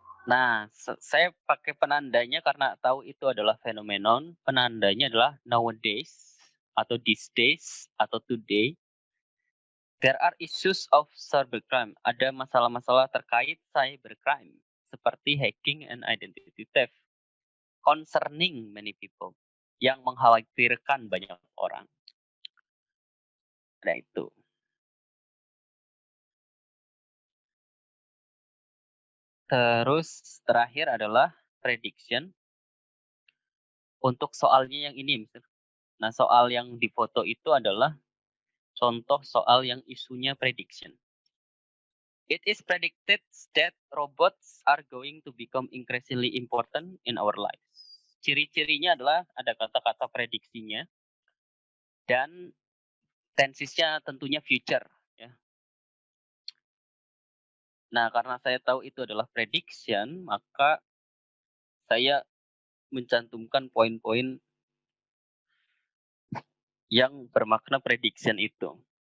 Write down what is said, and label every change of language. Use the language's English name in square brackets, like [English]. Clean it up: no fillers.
[Indonesian] Nah, saya pakai penandanya karena tahu itu adalah fenomenon. Penandanya adalah nowadays atau these days atau today. [English] There are issues of cybercrime. [Indonesian] Ada masalah-masalah terkait cybercrime seperti [English] hacking and identity theft concerning many people [Indonesian] yang mengkhawatirkan banyak orang. Nah, itu. Terus terakhir adalah prediction. Untuk soalnya yang ini, Mister. Nah, soal yang difoto itu adalah contoh soal yang isunya prediction. [English] It is predicted that robots are going to become increasingly important in our lives. [Indonesian] Ciri-cirinya adalah ada kata-kata prediksinya dan tensisnya tentunya future. Ya. Nah, karena saya tahu itu adalah prediction, maka saya mencantumkan poin-poin yang bermakna prediction itu.